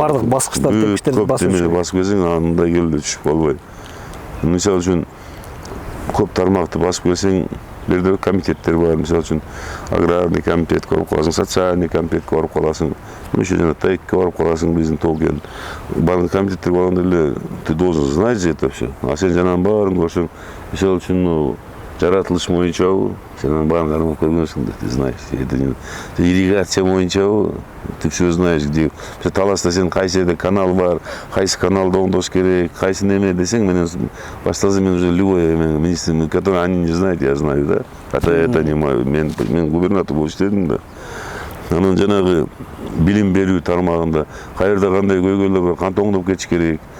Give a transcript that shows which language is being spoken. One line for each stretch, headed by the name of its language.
Kyrgyz: Бардык баскычтар тепкичтерди басып келсең, андай келди түшүп калбай. Мисалы үчүн көп тармакты басып келсең, бирде комитеттер бар. Мисалы үчүн аграрный комитетке барып каласың, социальный комитетке барып каласың, еще жана ТЭКке барып каласың, биздин Токен. Бардык комитеттер болгондо эле
Russian: ты должен знать это все.
Kyrgyz: А сен жанагы баарын көрсөң, мисалы үчүн жаратылыш боюнчабы, сен анын баарын кармап көргөнсүң да,
Russian: ты знаешь. Это ирригация
Kyrgyz: боюнчабы,
Russian: ты все знаешь, где.
Kyrgyz: Таласта сен кайсы жерде канал бар, кайсы каналды оңдош керек, кайсы неме десең, менен баштаса мен
Russian: уже любой министр, который они не знают, я знаю, да. Хотя это не мой,
Kyrgyz: мен губернатор болуп иштедим да. Анан жанагы билим берүү тармагында кайерде кандай көйгөйлөр бар, кантип оңдоп кетиш керек.